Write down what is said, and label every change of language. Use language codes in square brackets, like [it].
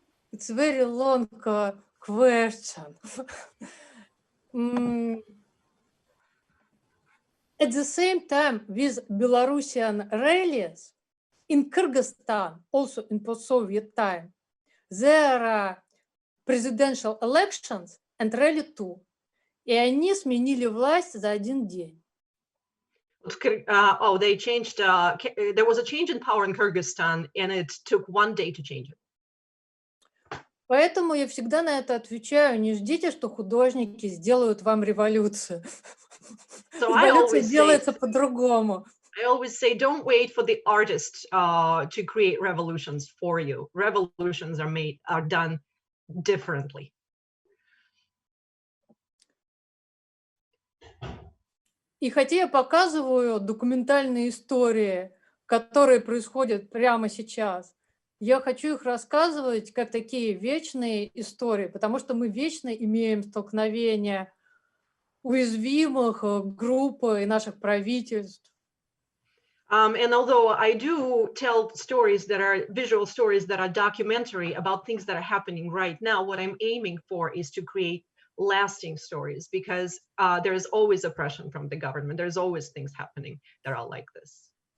[en] It's a very long question. At the same time, with Belarusian rallies in Kyrgyzstan, also in post-Soviet time, there are presidential elections and rally too. [ru] И они сменили власть за один день. [en] They changed. There was a change in power in Kyrgyzstan, and it took one day to change it. [ru] Поэтому я всегда на это отвечаю: не ждите, что художники сделают вам революцию. Революция делается по-другому. [en] I always say, don't wait for the artists to create revolutions for you. Revolutions are done differently. [ru] И хотя я показываю документальные истории, которые происходят прямо сейчас, я хочу их рассказывать как такие вечные истории, потому что мы вечно имеем столкновения уязвимых групп и наших правительств. [en] And although I do tell stories that are visual stories that are documentary about things that are happening right now, what I'm aiming for is to create lasting stories, because there's always oppression from the government. There's always things happening that are like this.